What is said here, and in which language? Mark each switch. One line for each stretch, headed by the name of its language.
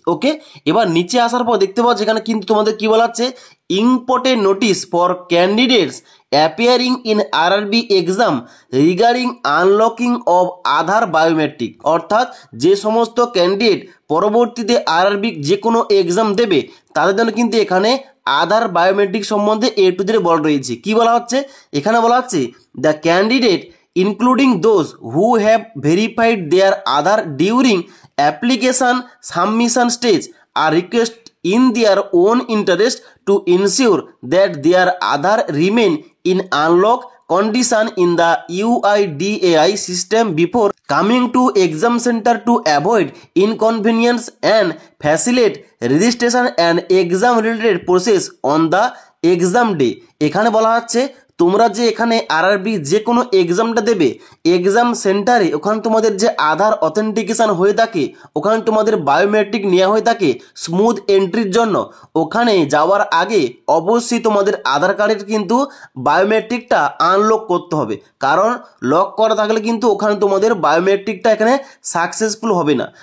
Bangla: ওকে, এবার নিচে আসার পর দেখতে পাচ্ছ এখানে কিন্তু তোমাদের কি বলা হচ্ছে,
English: Important notice for candidates appearing in RRB exam regarding unlocking of Aadhaar biometric.
Bangla: অর্থাৎ যে সমস্ত ক্যান্ডিডেট পরবর্তীতে আরআরবি যে কোনো এক্সাম দেবে তাদের জন্য কিন্তু এখানে আধার বায়োমেট্রিক সম্বন্ধে এ টু জেড বলা রয়েছে। কি বলা হচ্ছে, এখানে বলা হচ্ছে
English: The candidate including those who have verified their Aadhaar during application submission stage are requested in their own interest to ensure that their Aadhaar remain in unlock condition in the UIDAI system before coming to exam center to avoid inconvenience and facilitate registration and exam related process on the exam day।
Bangla: এখানে বলা হচ্ছে তোমরা যে এখানে RRB যে কোনো এক্সামটা দেবে, এক্সাম সেন্টারে ওখানে তোমাদের যে আধার অথেন্টিকেশান হয়ে থাকে, ওখানে তোমাদের বায়োমেট্রিক নেওয়া হয়ে থাকে স্মুথ এন্ট্রির জন্য। ওখানে যাওয়ার আগে অবশ্যই তোমাদের আধার কার্ডের কিন্তু বায়োমেট্রিকটা আনলক করতে হবে, কারণ লক করা থাকলে কিন্তু ওখানে তোমাদের বায়োমেট্রিকটা এখানে সাকসেসফুল হবে না।